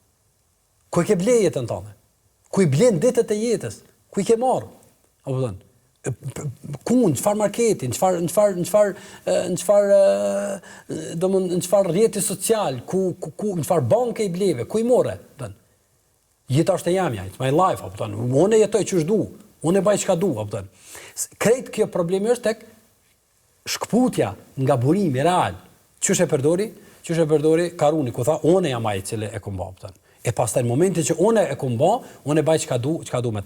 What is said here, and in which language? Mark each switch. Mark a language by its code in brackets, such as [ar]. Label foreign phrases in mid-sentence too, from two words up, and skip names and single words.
[sq] Ku e ke ble jetën tënde? Ku i blen ditët e jetës? Ku i ke marrë? Apo thon, ku në çfarë marketi, në çfarë rrjeti social, ku në çfarë banke i bleve, ku i morre? Thon. Jeta është e jamja, [en] it's my life, [sq] apo thon. Unë jetoj ç'është du, unë bëj çka du, apo thon. Krejt kjo problemi është tek shkputja nga burimi real. Ç'është e përdori? Ç'është e përdori Karuni ku tha, unë jam ai i cili e kumbo, apo thon. E pastaj në momentin që unë e kumbo, unë bëj çka du me ta.